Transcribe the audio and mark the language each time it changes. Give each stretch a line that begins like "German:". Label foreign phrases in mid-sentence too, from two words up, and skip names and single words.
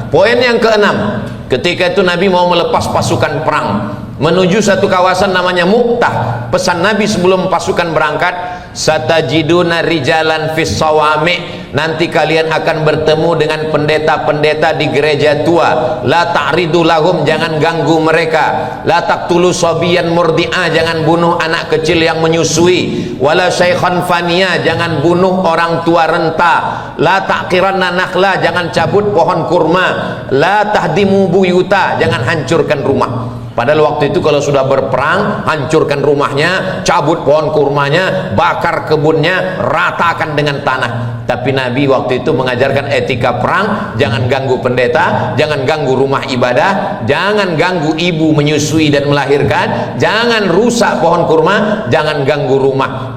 Indonesian: Poin yang keenam, ketika itu Nabi mau melepas pasukan perang menuju satu kawasan namanya Mu'tah. Pesan Nabi sebelum pasukan berangkat,
Arabic: ستجدون رجالا في الصوامع,
Indonesian: nanti kalian akan bertemu dengan pendeta-pendeta di gereja tua.
Arabic: لا تعرضوا لهم,
Indonesian: jangan ganggu mereka.
Arabic: لا تقتلوا صبيا مرضعا,
Indonesian: jangan bunuh anak kecil yang menyusui.
Arabic: ولا شيخا فانيا,
Indonesian: jangan bunuh orang tua renta.
Arabic: لا تعقرن نخلا,
Indonesian: jangan cabut pohon kurma.
Arabic: لا تهدموا بيوتا,
Indonesian: jangan hancurkan rumah. Padahal waktu itu kalau sudah berperang, hancurkan rumahnya, cabut pohon kurmanya, bakar kebunnya, ratakan dengan tanah. Tapi Nabi waktu itu mengajarkan etika perang, jangan ganggu pendeta, jangan ganggu rumah ibadah, jangan ganggu ibu menyusui dan melahirkan, jangan rusak pohon kurma, jangan ganggu rumah.